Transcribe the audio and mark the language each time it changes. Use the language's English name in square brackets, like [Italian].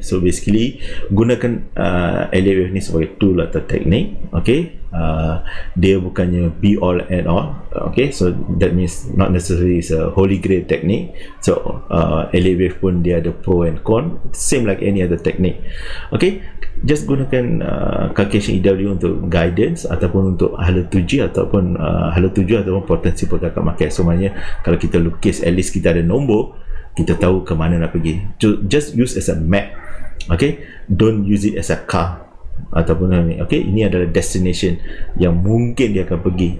[Malay] So basically, gunakan LA wave ni sebagai tool atau teknik. [English] Okay, [Malay] dia bukannya [English] be all and all. Okay, so that means not necessarily is a holy grail technique. So LA wave [Malay] pun dia ada [English] pro and con, same like any other technique. [Malay] Okay, just gunakan calculation EW untuk guidance ataupun untuk hala tuju ataupun potensi pergerakan market. So maknanya kalau kita lukis, [English] at least [Malay] kita ada nombor, kita tahu ke mana nak pergi. [English] Just use as a map. Okay, don't use it as a car [Malay] ataupun ni. Okay, ini adalah destination yang mungkin dia akan pergi.